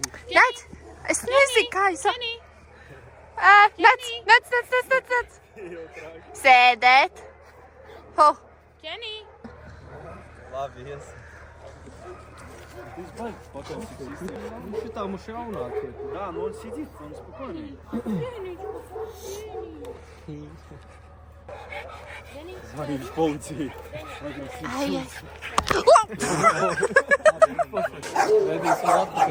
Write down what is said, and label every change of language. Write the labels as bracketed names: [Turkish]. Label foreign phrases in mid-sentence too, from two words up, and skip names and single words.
[Latvian] Nec. Es nezinu, kā jūs sauc. Nec. Sēdēt. Ho. Kenī. Labi, ies. Viņš ir tā mums jaunāk. [Russian] Да, но он сидит, он спокойный. Звонит в полиции. [Latvian] Aiziet. Vedīsim atpakaļ.